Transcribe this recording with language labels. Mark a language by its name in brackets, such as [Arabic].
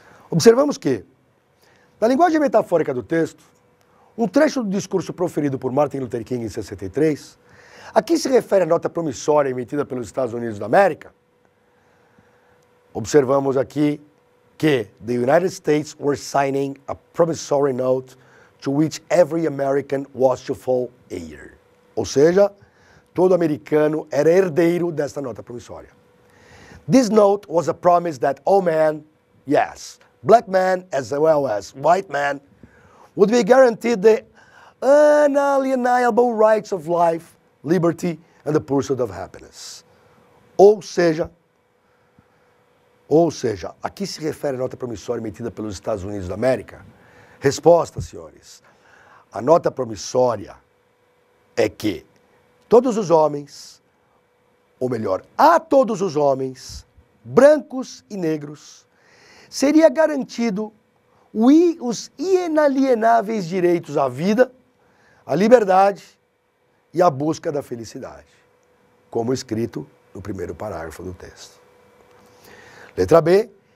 [Portuguese] Observamos que, na linguagem metafórica do texto, um trecho do discurso proferido por Martin Luther King em 63, aqui se refere à nota promissória emitida pelos Estados Unidos da América. Observamos aqui que [English] the United States were signing a promissory note to which every American was to fall heir. [Portuguese] Ou seja, todo americano era herdeiro desta nota promissória. [English] This note was a promise that all men, yes, black men as well as white men, would be guaranteed the unalienable rights of life, liberty and the pursuit of happiness. [Portuguese] Ou seja, aqui se refere à nota promissória emitida pelos Estados Unidos da América? Resposta, senhores. A nota promissória é que todos os homens, ou melhor, a todos os homens, brancos e negros, seria garantido os inalienáveis direitos à vida, à liberdade e à busca da felicidade, como escrito no primeiro parágrafo do texto. Letra B.